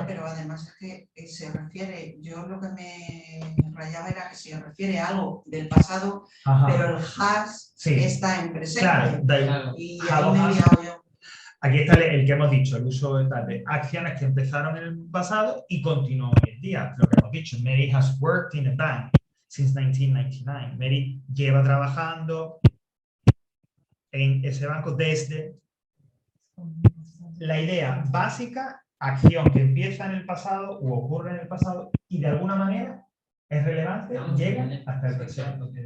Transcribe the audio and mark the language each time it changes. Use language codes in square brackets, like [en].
[es] Ya, pero además es que se refiere, yo lo que me rayaba era que se refiere a algo del pasado, Ajá. pero el has Sí. está en presente. Claro, da igual. Claro. Y [en] Have [es] ahí me he [en] has. [es] liado yo. Aquí está el que hemos dicho, el uso de acciones que empezaron en el pasado y continúan hoy en día. Lo que hemos dicho, [en] Mary has worked in a bank since 1999. [es] Mary lleva trabajando en ese banco desde... La idea básica, acción que empieza en el pasado o ocurre en el pasado y de alguna manera es relevante, llega hasta el presente.